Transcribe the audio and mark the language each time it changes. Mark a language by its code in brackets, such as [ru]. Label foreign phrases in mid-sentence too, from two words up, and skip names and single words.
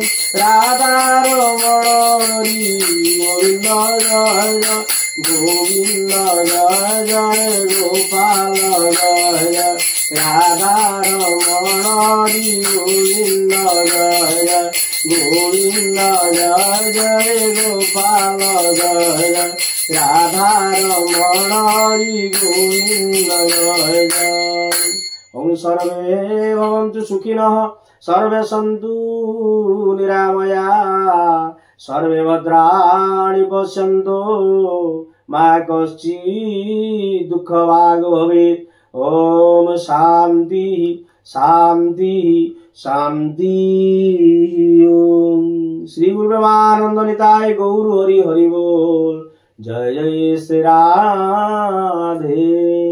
[hi] राधा रमण हरि गोविंद जय जय गोविंद जय जय गोपाल जय जय राधा रमण हरि गोविंद जय जय गोविंद जय जय गोपाल जय जय राधा रमण हरि गोविंद जय जय। [sa] ओम सर्वे भवन्तु सुखिनः सर्वे सन्तु निरामया सर्वे भद्राणि पश्यन्तु मा कश्चित् दुःखभाग् भवेत्। ओम शांति शांति शांति। [hi] ओम श्री गुरु ब्रह्मानंद निताय गौर हरि हरि बोल। जय जय श्री राधे।